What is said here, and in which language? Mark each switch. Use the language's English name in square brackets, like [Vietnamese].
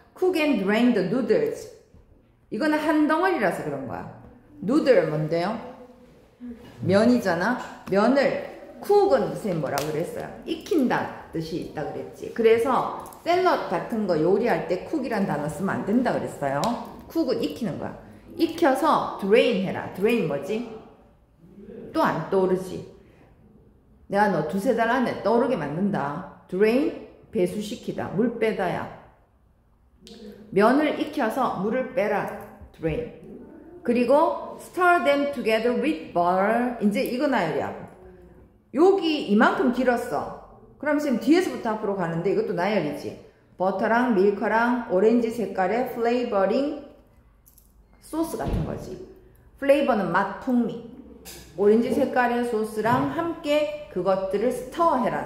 [English] Cook and drain the noodles. [Korean] 이거는 한 덩어리라서 그런 거야. 누들 뭔데요? 면이잖아. 면을 cook은 선생님 뭐라고 그랬어요? 익힌다 뜻이 있다 그랬지. 그래서 샐러드 같은 거 요리할 때 cook이란 단어 쓰면 안 된다 그랬어요. cook은 익히는 거야. 익혀서 drain 해라. drain 뭐지? 또 안 떠오르지. 내가 너 두세 달 안에 떠오르게 만든다. drain 배수시키다. 물 빼다야. 면을 익혀서 물을 빼라. drain. 그리고 [English] stir them together with butter. [Korean] 이제 이거 나열이야. 여기 이만큼 길었어. 그럼 지금 뒤에서부터 앞으로 가는데 이것도 나열이지. 버터랑 밀크랑 오렌지 색깔의 플레이버링 소스 같은 거지. 플레이버는 맛, 풍미. 오렌지 색깔의 소스랑 함께 그것들을 스터해라.